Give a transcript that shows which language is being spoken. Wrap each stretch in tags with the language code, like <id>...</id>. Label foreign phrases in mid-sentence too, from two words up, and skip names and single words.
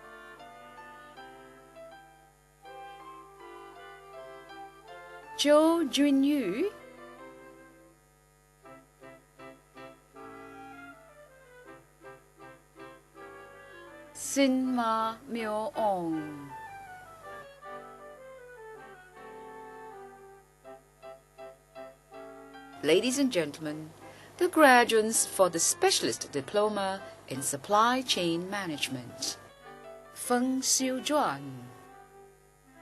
<en>Zhou Junyu, Sin Ma Miao Ong, Ladies and gentlemen, the graduates for the Specialist Diploma in Supply Chain Management. Feng Xiujuan,</en>